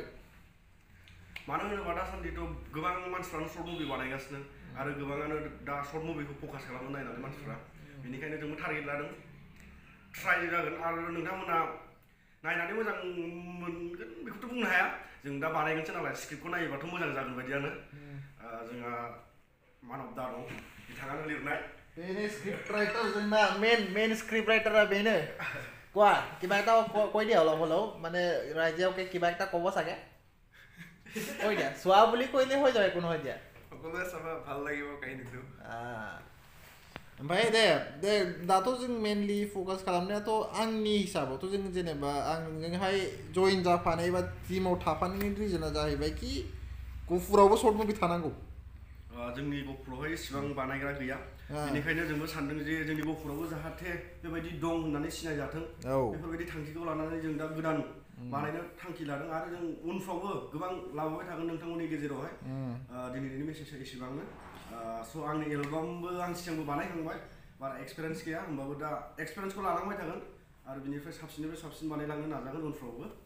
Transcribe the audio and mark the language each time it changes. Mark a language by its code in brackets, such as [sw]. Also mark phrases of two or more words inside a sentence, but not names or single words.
[brx] मानो होनोबा दासान्दिथ' गोबां मानसिफ्रानो [en] short movie [brx] बानायगासिनो आरो गोबाङानो दा शर्ट मुभिखौ फकास खालामनो नायनानै मानसिफ्रा बेनिखायनो जोंबो टारगेट लादों ट्राइ जागोन आरो नोंथांमोना नायनानै मोजां मोनगोन बेखौथ' बुंनो हाया जों दा बानायगोनसो नालाय स्क्रिप्टखौ नायोबाथ' मोजां जागोन बायदियानो जोंहा मान अफ दा दं बिथाङानो लिरनाय बेनो स्क्रिप्ट राइटर जोंना मेन स्क्रिप्ट राइटारा बेनो [as] কোৱা কিবা এটা কৈ দিয়া অলপ হলেও মানে ৰাইজেওকে কিবা এটা ক'ব চাগে কৈ দিয়া চোৱা বুলি কৈলে হৈ যায় কোনো হৈ দিয়া সকলোৱে চাব ভাল লাগিব কাহিনীটো [brx] ओमफ्राय दे दाथ' जों मेनलि फकास खालामनायाथ' आंनि हिसाबावथ' जों जेनेबा आं नोंजोंहाय जइन जाफानाय बा टिमाव थाफानायनि रिजोना जाहैबाय कि गफुरावबो [en] short movie [brx] थानांगौ जोंनि गफुरावहाय इसिबां बानायग्रा गैया बेनिखायनो जोंबो सानदों जे जोंनि गफुरावबो जाहाथे बेबायदि दं होननानै सिनायजाथों बेफोरबायदि थांखिखौ लानानै जों दा गोदान बानायनो थांखि लादों आरो जों उनफ्रावबो गोबां लाबोबाय थागोन नोंथांमोननि गेजेरावहाय दिनैनि मेसेजआ एसेबांनो स' आंनि एलबामबो आं सिगांबो बानायखांबाय बारा एक्सपिरियेन्स गैया होमबाबो दा एक्सपिरियेन्सखौ लालांबाय थागोन आरो बिनिफ्राय साबसिननिफ्राय साबसिन बानायलांनो नाजागोन उनफ्रावबो